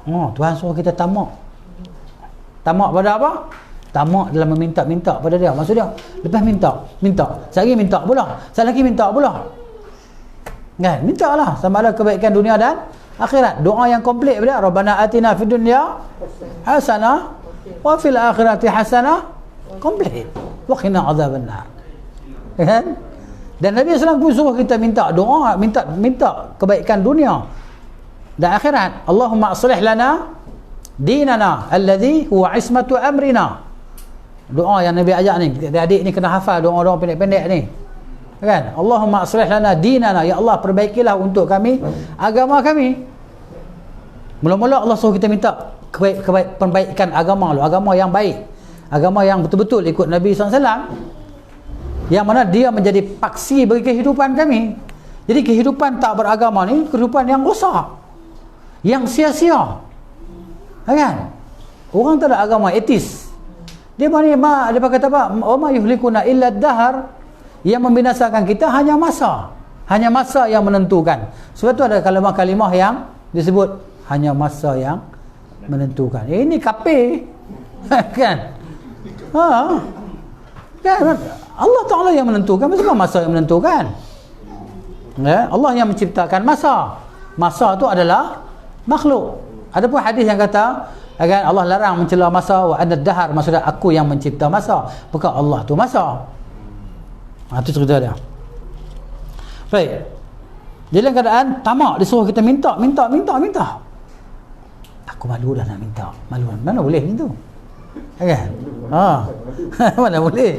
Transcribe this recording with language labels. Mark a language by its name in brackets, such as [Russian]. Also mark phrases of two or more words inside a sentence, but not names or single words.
[Malay] Tuhan suruh kita tamak. Tamak pada apa? Tamak dalam meminta-minta pada dia. Maksud dia, lepas minta, sekali minta pula, sekali lagi minta pula, kan? Mintalah sama ada kebaikan dunia dan akhirat. Doa yang komplit pada [Arabic] ربنا آتنا في الدنيا حسنة وفي الآخرة حسنة, [Malay] komplit, [Arabic] وقنا عذاب النار. [Malay] Kan? Dan Nabi SAW pun suruh kita minta doa, minta kebaikan dunia dan akhirat. [Arabic] اللهم أصلح لنا ديننا الذي هو عصمة أمرنا. [Malay] Doa yang Nabi ajak ni, adik ni kena hafal doa-doa pendek-pendek ni. Kan? [Arabic] اللهم أصلح لنا ديننا, [Malay] ya Allah perbaikilah untuk kami agama kami. Mula-mula Allah suruh kita minta perbaikan agama lu, agama yang baik, agama yang betul-betul ikut Nabi SAW, yang mana dia menjadi paksi bagi kehidupan kami. Jadi kehidupan tak beragama ni kehidupan yang rosak, yang sia-sia. Kan? Orang tak ada agama, etis. Dia kata apa? [Arabic] ويهلكون إلا الدهر, [Malay] yang membinasakan kita hanya masa. Hanya masa yang menentukan. Sebab tu ada kalimah-kalimah yang disebut hanya masa yang menentukan. Ini kafir. Kan? Kan? Allah Ta'ala yang menentukan, bukan masa yang menentukan. Ya? Allah yang menciptakan masa. Masa tu adalah makhluk. Ada pun hadis yang kata, kan, Allah larang mencela masa, [Arabic] وأنا الدهر, [Malay] maksudnya aku yang mencipta masa, bukan Allah tu masa. Itu cerita dia. Baik. Jadi dalam keadaan tamak, disuruh kita minta. Aku malu dah nak minta. Malu. Mana boleh ni tu? Kan? Mana boleh?